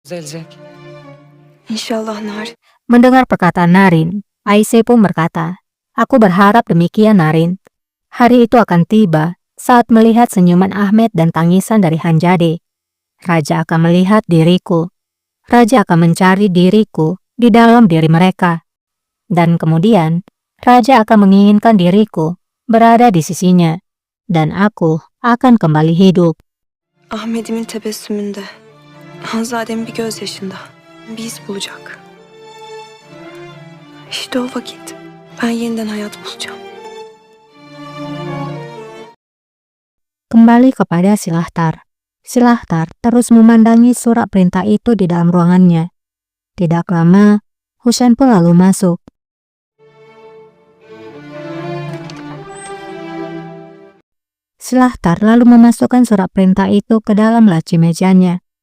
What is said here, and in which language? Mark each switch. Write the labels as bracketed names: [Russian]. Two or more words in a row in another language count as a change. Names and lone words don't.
[Turkish] düzelecek. İnşallah Narin. [Indonesian] Mendengar perkataan Narin, Aisyah pun berkata, "Aku berharap demikian Narin. Hari itu akan tiba saat melihat senyuman Ahmed dan tangisan dari Hanjade. Raja akan melihat diriku. Raja akan mencari diriku di dalam diri mereka. Dan kemudian, Raja akan menginginkan diriku berada di sisinya. Dan aku akan kembali hidup." [Turkish] Ahmet'imin tebessümünde, Hanzade'min bir gözyaşında bir iz bulacak. İşte o vakit ben yeniden hayat bulacağım. [Indonesian] Kembali kepada Silahtar. Silahtar terus memandangi surat perintah itu di dalam ruangannya. Tidak lama, Husain pun lalu masuk. Silahtar lalu memasukkan surat perintah itu ke dalam laci mejanya.